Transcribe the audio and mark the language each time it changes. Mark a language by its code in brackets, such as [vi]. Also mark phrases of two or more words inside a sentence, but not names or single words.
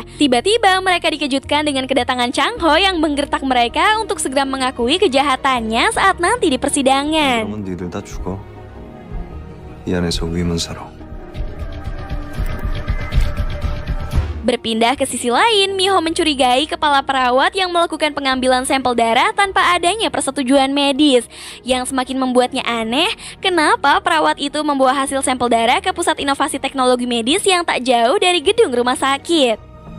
[id] Tiba-tiba mereka dikejutkan dengan kedatangan Chang Ho yang menggertak mereka untuk segera mengakui kejahatannya saat nanti di persidangan. [ko] 그러면 니들 다 죽어. 이 안에서 위문사로. [id] Berpindah ke sisi lain, Miho mencurigai kepala perawat yang melakukan pengambilan sampel darah tanpa adanya persetujuan medis. Yang semakin membuatnya aneh, kenapa perawat itu membawa hasil sampel darah ke pusat inovasi teknologi medis yang tak jauh dari gedung rumah sakit.